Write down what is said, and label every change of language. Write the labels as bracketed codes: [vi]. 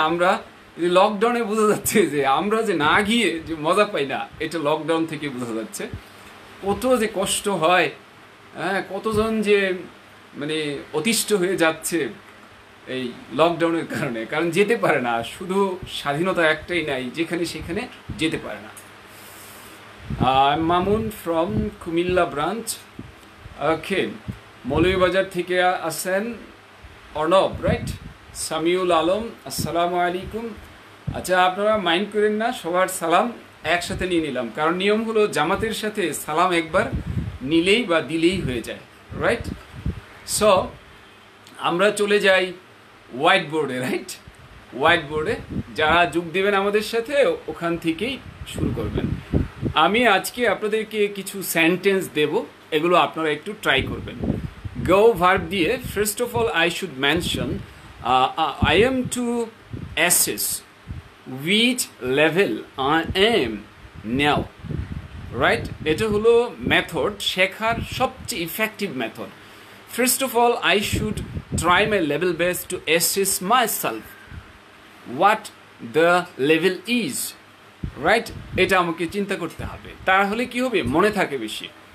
[bn] আমরা লকডাউনে বোঝা যাচ্ছে যে আমরা যে না গিয়ে যে মজা পাই না, এটা লকডাউন থেকে বোঝা যাচ্ছে। কত যে কষ্ট হয়, হ্যাঁ, কতজন যে মানে অতিষ্ঠ হয়ে যাচ্ছে এই লকডাউনের কারণে, কারণ যেতে পারে না। শুধু স্বাধীনতা একটাই নাই, যেখানে সেখানে যেতে পারে না। [en] I'm Mamun from Kumilla branch. [bn] Okay. Moulvibazar থেকে আসেন অর্ণব, রাইট? সামিউল আলম, আসসালামু আলাইকুম। আচ্ছা, আপনারা মাইন্ড করেন না, সবার সালাম একসাথে নিয়ে নিলাম, কারণ নিয়ম হলো জামাতের সাথে সালাম একবার নিলেই বা দিলেই হয়ে যায়, রাইট? সো আমরা চলে যাই হোয়াইট বোর্ডে, রাইট? হোয়াইট বোর্ডে যারা যোগ দেবেন আমাদের সাথে ওখান থেকেই শুরু করবেন। আমি আজকে আপনাদেরকে কিছু সেন্টেন্স দেব, এগুলো আপনারা একটু ট্রাই করবেন। [en] Go verb দিয়ে first of all I should mention I am to assess which level I am now, right? [bn] এটা হলো মেথড, শেখার সবচেয়ে effective method. [en] First of all I should try my level best to assess myself what the level is, right? [bn] এটা আমাকে চিন্তা করতে হবে, তাহলে কি হবে, মনে থাকে বেশি।